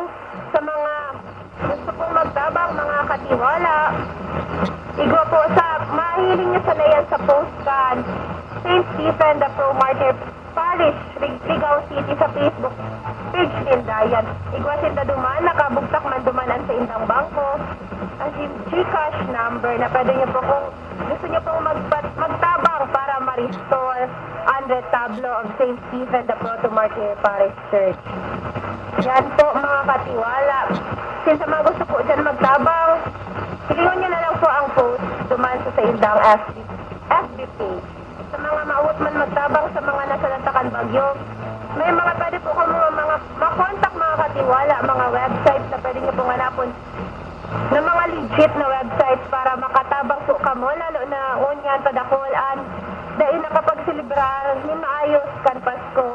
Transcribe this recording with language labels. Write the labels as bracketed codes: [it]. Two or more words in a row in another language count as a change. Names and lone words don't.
[bik] Sa mga gusto pong magtabang mga katiwala, igwa po sa mahiling nyo sa layan sa post kan St. Stephen, the Pro-Martyr Parish, Ligao City sa Facebook page din dayan. Igwa sinda duman, nakabugtak man dumanan sa indang bangko. [en] As in [bik] GCash number na pwede nyo po kung gusto nyo pong magtabang para ma-restore ang retablo of St. Stephen, the Proto-Martyr Parish Church. Yan po mga katiwala. Since mga gusto po dyan magtabang, hilingon nyo na lang po ang post duman sa indang FB page. Sa mga maawat man magtabang sa mga nasa Lantakan Bagyo, may mga pwede po kung mga makontak mga katiwala, mga websites na pwede nyo pong hanapon na mga legit na websites para makatabang po kamo, lalo na unyan padakulan dahil nakapagsilibrar ni maayos kan Pasko.